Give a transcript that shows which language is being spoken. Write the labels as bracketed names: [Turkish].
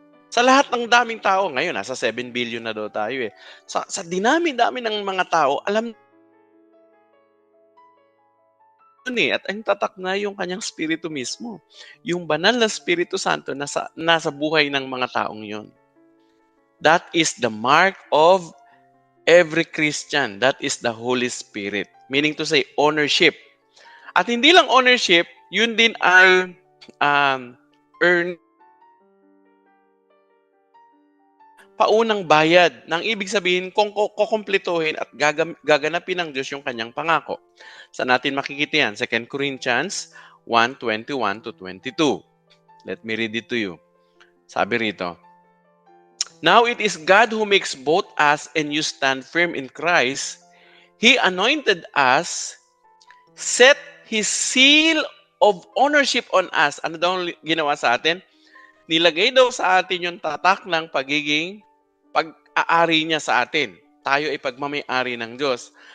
[Filipino] Sa lahat ng daming tao, ngayon nasa 7 billion na daw tayo eh. Sa dinami-dami ng mga tao, alam yun eh, at ang tatak na yung kanyang spirito mismo. Yung banal na Espiritu Santo nasa buhay ng mga taong yun. [English] That is the mark of every Christian. That is the Holy Spirit. Meaning to say, ownership. [Filipino] At hindi lang ownership, yun din ay earn paunang bayad. Nang ibig sabihin, kung kukumpletuhin at gaganapin ng Diyos yung kanyang pangako. Saan natin makikita yan? [English] 2 Corinthians 1:21 to 22. Let me read it to you. [Filipino] Sabi rito, [English] now it is God who makes both us and you stand firm in Christ. He anointed us, set His seal of ownership on us. [Filipino] Ano daw ginawa sa atin? Nilagay daw sa atin yung tatak ng pagiging pag-aari niya sa atin. Tayo ay pagmamay-ari ng Diyos.